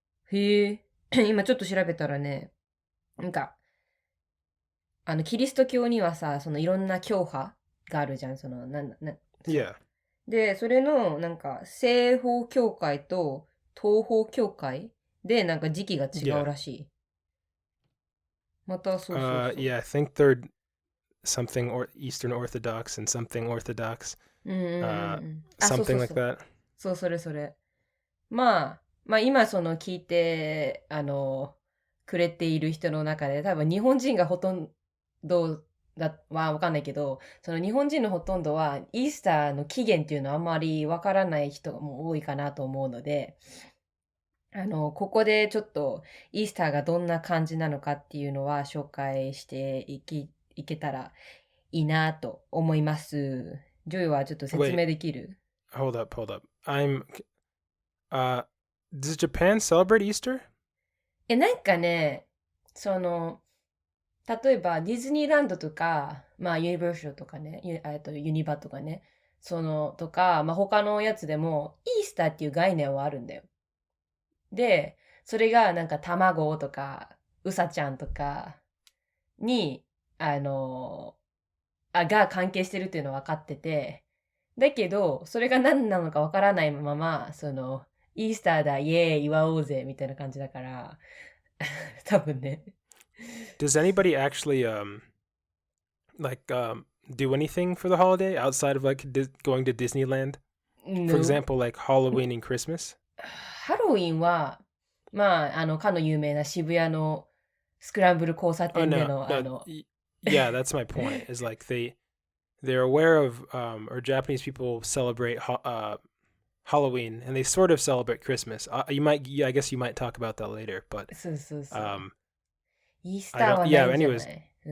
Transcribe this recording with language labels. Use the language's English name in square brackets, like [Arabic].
[Japanese] 今ちょっと調べたらね、なんか、キリスト教にはさ、そのいろんな教派があるじゃん、 [English] Yeah. [Japanese] で、それの、なんか、西方教会と東方教会で、なんか時期が違うらしい。また、そう。 [English] Yeah, I think they're something or Eastern Orthodox and something Orthodox. Something like that. [Japanese] そう、それ。まあ、今その聞いて、くれている人の中で、多分日本人がほとんどはわかんないけど、その日本人のほとんどはイースターの起源っていうのはあんまりわからない人も多いかなと思うので、ここでちょっとイースターがどんな感じなのかっていうのは紹介していけたらいいなと思います。ジョイはちょっと説明できる？ [English] Hold up. Does Japan celebrate Easter? [Japanese] なんかね、例えばディズニーランドとか、まあユニバーションとかね、ユニバとかね、とか、まあ他のやつでもイースターっていう概念はあるんだよ。で、それがなんか卵とか、うさちゃんとかに、が関係してるっていうのは分かってて、だけど、それが何なのか分からないまま、イースターだ、イエーイ、祝おうぜ、みたいな感じだから、多分ね。 [English] Does anybody actually do anything for the holiday outside of like going to Disneyland? No. For example, like Halloween and Christmas? [Japanese] ハロウィンは、まあ、かの有名な渋谷のスクランブル交差点での、 [English] Yeah, that's my point. Is like they're aware of or Japanese people celebrate Halloween and they sort of celebrate Christmas. I guess you might talk about that later, but [Japanese] そう。イースター [English] I [Japanese] はないんじゃな [English] anyways. [Japanese] い？